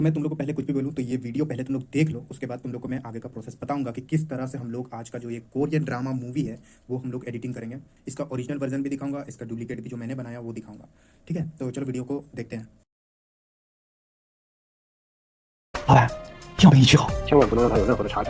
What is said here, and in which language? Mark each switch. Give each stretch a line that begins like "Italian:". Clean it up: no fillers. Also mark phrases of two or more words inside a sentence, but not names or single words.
Hindi: मैं तुम लोग को पहले कुछ भी बोलूँ तो ये वीडियो पहले तुम लोग देख लो, उसके बाद तुम लोग को मैं आगे का प्रोसेस बताऊंगा कि किस तरह से हम लोग आज का जो ये
English: Korean drama movie
Hindi: है वो हम लोग एडिटिंग करेंगे। इसका
English: original version
Hindi: भी दिखाऊंगा, इसका डुप्लीकेट भी जो मैंने बनाया वो दिखाऊंगा। ठीक है, तो चलो वीडियो को देखते हैं।
Chinese: 老板，要不你去好。千万不能让他有任何的察觉。